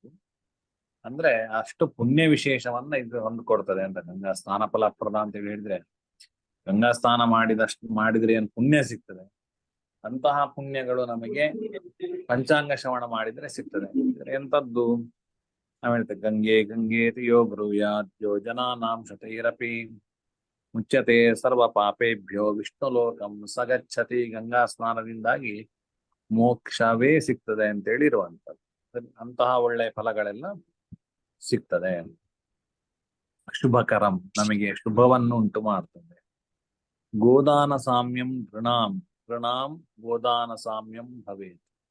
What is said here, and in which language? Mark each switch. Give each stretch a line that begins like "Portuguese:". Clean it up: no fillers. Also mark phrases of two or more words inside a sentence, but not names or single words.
Kannada: ಅಂದ್ರೆ ಅಷ್ಟು ಪುಣ್ಯ ವಿಶೇಷವನ್ನ ಇದು ಹೊಂದು ಕೊಡ್ತದೆ ಅಂತ. ಗಂಗಾ ಸ್ನಾನ ಫಲಪ್ರದ ಅಂತ ಹೇಳಿದ್ರೆ ಗಂಗಾ ಸ್ನಾನ ಮಾಡಿದ್ರೆ ಏನು ಪುಣ್ಯ ಸಿಗ್ತದೆ, ಅಂತಹ ಪುಣ್ಯಗಳು ನಮಗೆ ಪಂಚಾಂಗ ಶ್ರವಣ ಮಾಡಿದ್ರೆ ಸಿಗ್ತದೆ. ಎಂತದ್ದು ನಾವ್ ಹೇಳ್ತೇವೆ,
Sanskrit: ಗಂಗೆ ಗಂಗೇತಿ ಯೋ ಬ್ರೂಯಾತ್ ಯೋ ಜನಾನಾಂ ಶತೈರಪಿ ಮುಚ್ಯತೆ ಸರ್ವ ಪಾಪೇಭ್ಯೋ ವಿಷ್ಣು ಲೋಕಂ ಸಗಚ್ಚತಿ.
Kannada: ಗಂಗಾ ಸ್ನಾನದಿಂದಾಗಿ ಮೋಕ್ಷವೇ ಸಿಗ್ತದೆ ಅಂತೇಳಿ ಇರುವಂತದ್ದು. ಅಂತಹ ಒಳ್ಳೆ ಫಲಗಳೆಲ್ಲ ಸಿಗ್ತದೆ. ಶುಭಕರಂ, ನಮಗೆ ಶುಭವನ್ನು ಉಂಟು ಮಾಡ್ತದೆ.
Sanskrit: ಗೋದಾನ ಸಾಮ್ಯಂ ಋಣಾಂ ಗೋದಾನ ಸಾಮ್ಯಂ ಭವೇತ್.